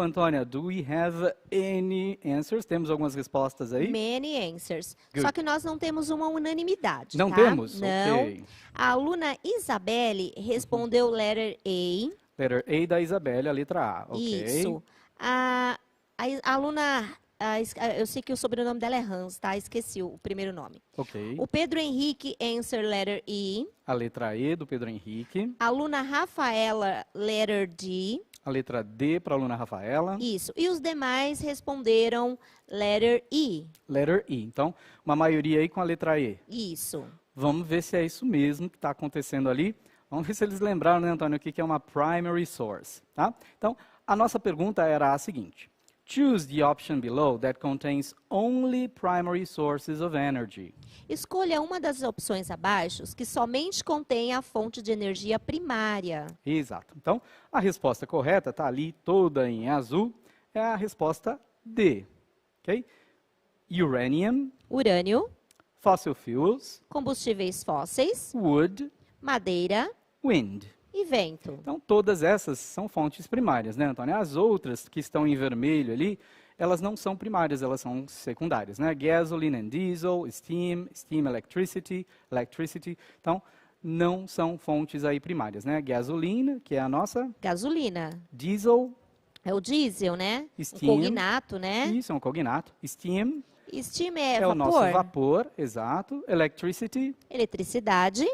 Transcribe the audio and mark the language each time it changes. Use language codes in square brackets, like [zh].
[pt] Antônia, [en] do we have any answers? [pt] Temos algumas respostas aí? [en] Many answers. Good. [pt] Só que nós não temos uma unanimidade, Não tá? temos? Não. Ok. A aluna Isabelle respondeu [en] letter A. Letter A [pt] da Isabelle, a letra A. Ok. Isso. A aluna, eu sei que o sobrenome dela é Hans, tá? Esqueci o primeiro nome. Ok. [en] O Pedro Henrique answer letter E. [pt] A letra E do Pedro Henrique. A aluna Rafaela [en] letter D. [pt] A letra D para a aluna Rafaela. Isso. E os demais responderam [en] letter E. Letter E. [pt] Então, uma maioria aí com a letra E. Isso. Vamos ver se é isso mesmo que está acontecendo ali. Vamos ver se eles lembraram, né, Antônio, o que é uma primary source. Tá? Então, a nossa pergunta era a seguinte. [en] Choose the option below that contains only primary sources of energy. [pt] Escolha uma das opções abaixo que somente contém a fonte de energia primária. Exato. Então, a resposta correta está ali toda em azul. É a resposta D. Ok? Uranium, Urânio, [en] fossil fuels, [pt] combustíveis fósseis, [en] wood, [pt] madeira [en] wind. [pt] e vento. Então, todas essas são fontes primárias, né, Antônio? As outras que estão em vermelho ali, elas não são primárias, elas são secundárias, né? [en] Gasoline and diesel, steam electricity. [pt] Então, não são fontes aí primárias, né? Gasolina, que é a nossa, Gasolina. diesel, É o diesel, né? [en] Steam. [pt] O cognato, né? isso é um cognato. Steam Steam é é vapor. o nosso vapor, exato. Electricity, Eletricidade,